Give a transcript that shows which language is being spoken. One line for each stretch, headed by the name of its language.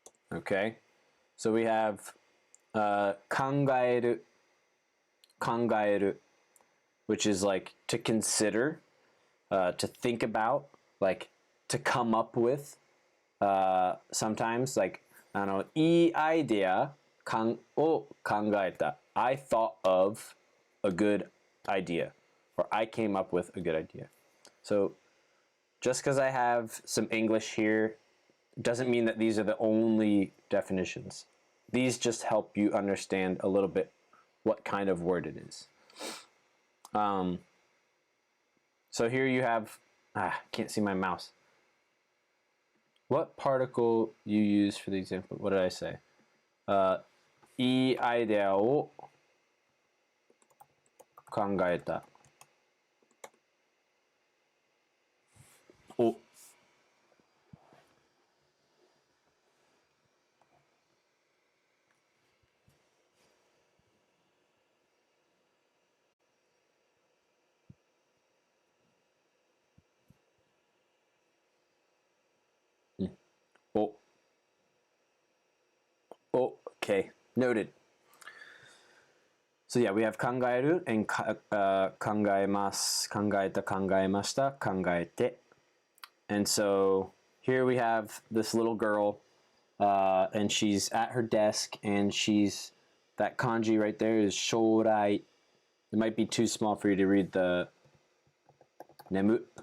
English: Okay, so we have kangaeru, which is like to consider, to think about, like to come up with. Sometimes, like,
Japanese: いいアイデアを考えた.
English: I thought of a good idea, or I came up with a good idea. So just because I have some English here doesn't mean that these are the only definitions. These just help you understand a little bit what kind of word it is. So here you have, can't see my mouse. What particle you use for the example? What did I say?
Japanese: いいアイデアを考えた. お.
English: Oh. Oh, okay. Noted. So yeah, we have 考える and 考えます。
Japanese: 考えた、考えました、考えて。
English: And so here we have this little girl, and she's at her desk, and she's that kanji right there is 将来. It might be too small for you to read the 眠.